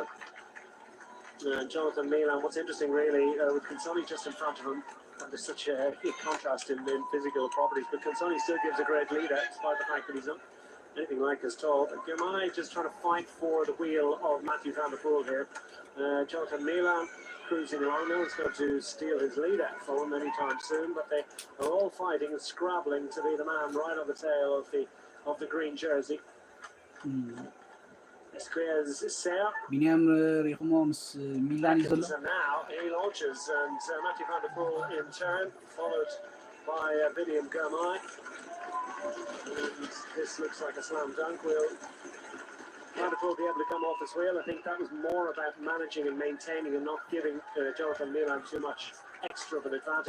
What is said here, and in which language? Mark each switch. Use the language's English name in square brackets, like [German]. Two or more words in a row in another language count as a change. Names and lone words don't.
[English] Jonathan Milan, what's interesting really, with Consoni just in front of him, and there's such a contrast in physical properties, but Consoni still gives a great lead out despite the fact that he's not anything like as tall. But Grmay just trying to fight for the wheel of Mathieu van der Poel here. Jonathan Milan cruising along. No one's going to steal his lead out for him anytime soon, but they are all fighting and scrabbling to be the man right on the tail of the green jersey. [Tigrinya] ቢንያም ሪኹሞ ምስ ሚላን እዩ ዘሎ [English] And now he launches, and Mathieu van der Poel in turn, followed by biniam Grmay. And this looks like a slam dunk. Will Van der Poel be able to come off his wheel? I think that was more about managing and maintaining and not giving Jonathan Milan too much extra of an advantage.